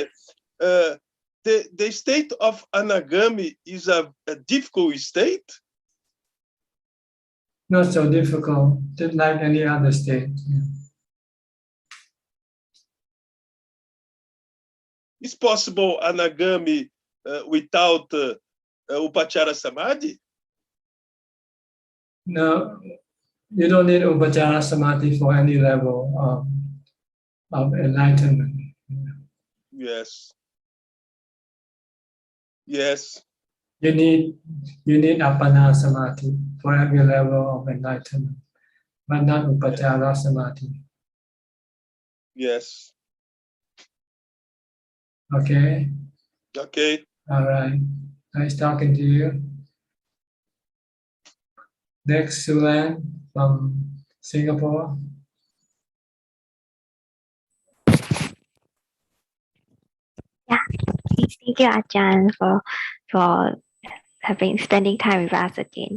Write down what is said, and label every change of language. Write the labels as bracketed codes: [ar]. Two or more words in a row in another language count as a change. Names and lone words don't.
[en] But the state of anagami is a difficult state? Not so difficult, just like any other state. Is possible anagami without [pi] upachara samadhi? [en] No, you don't need [pi] upachara samadhi [en] for any level of enlightenment. Yes. Yes. You need [pi] appana samadhi [en] for every level of enlightenment, but not [pi] upachara samadhi. [en] Yes. Okay. Okay. All right. Nice talking to you. Next, Sulan from Singapore. Yeah, thank you, Ajahn, for spending time with us again.